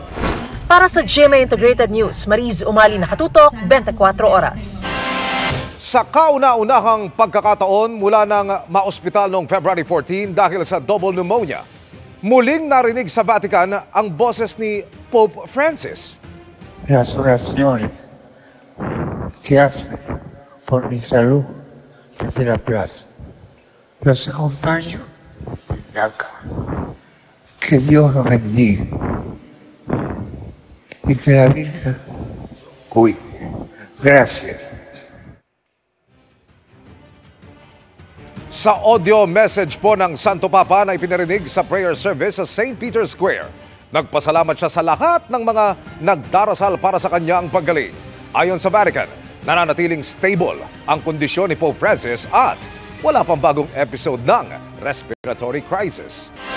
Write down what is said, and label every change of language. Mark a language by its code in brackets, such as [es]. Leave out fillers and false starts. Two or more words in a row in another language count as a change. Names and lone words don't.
[tl] Para sa GMA Integrated News, Mariz Umali, nakatutok, 24 oras. Sa kauna-unahang pagkakataon mula ng maospital noong February 14 dahil sa [en] double pneumonia, [tl] muling narinig sa Vatican ang boses ni Pope Francis. [es] Las oraciones que hacen por mi salud desde la plaza. Los acompaño desde acá. Que Dios los bendiga y que la Virgen cuide. Gracias. [tl] Sa audio message po ng Santo Papa na ipinarinig sa [en] prayer service [tl] sa St. Peter's Square, nagpasalamat siya sa lahat ng mga nagdarasal para sa kanya ang paggaling. Ayon sa Vatican, nananatiling stable ang kondisyon ni Pope Francis at wala pang bagong episode ng [en] respiratory crisis.